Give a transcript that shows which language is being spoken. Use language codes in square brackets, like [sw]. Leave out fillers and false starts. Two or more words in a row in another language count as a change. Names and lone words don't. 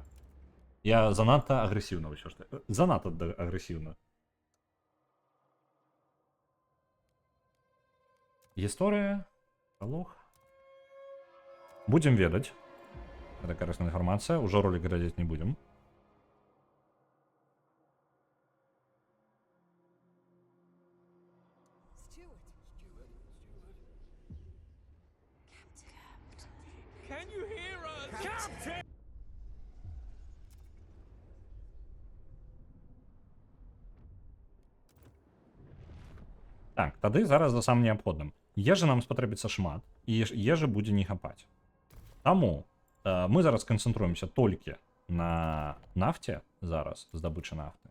[be] Я занадта агрэсіўна ўсё ж. Занадта агрэсіўна. Гісторыя, пралог. Будзем ведаць. Гэта карысная інфармацыя. Ужо ролик глядзець не будзем. [en] Can you hear us? Captain! [be] Так, тады зараз за самым неабходным. Ежы нам спатрэбіцца шмат, і ежы будзе не хапаць. Таму мы зараз канцэнтруемся толькі на нафце зараз, здабычы нафты.